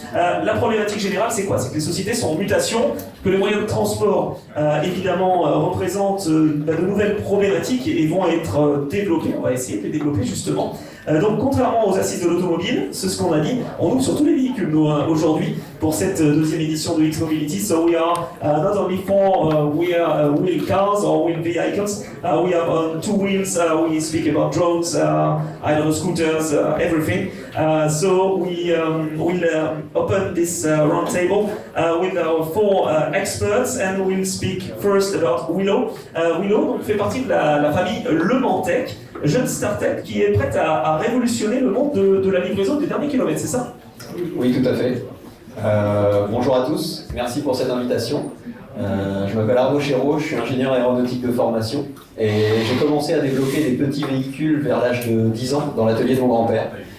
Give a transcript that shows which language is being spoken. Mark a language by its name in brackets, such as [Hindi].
[French] La problématique générale, c'est quoi? C'est que les sociétés sont en mutation, que les moyens de transport, évidemment, représentent de nouvelles problématiques et vont être développées. On va essayer de les développer justement. Donc contrairement aux assises de l'automobile, c'est ce qu'on a dit, on ouvre sur tous les véhicules nous, aujourd'hui pour cette deuxième édition de X-Mobility. [English] So we are not only for wheel cars or wheel vehicles, we have on two wheels, we speak about drones, I don't know, scooters, everything. So we will open this round table with our four experts and we'll speak first about Willow. [French] Willow donc, fait partie de la famille Le Mans Tech, jeune start-up qui est prête à révolutionner le monde de la livraison des derniers kilomètres, c'est ça? Oui, tout à fait. Bonjour à tous, merci pour cette invitation. Je m'appelle Arnaud Chéreau, je suis ingénieur aéronautique de formation et j'ai commencé à développer des petits véhicules vers l'âge de 10 ans dans l'atelier de mon grand-père.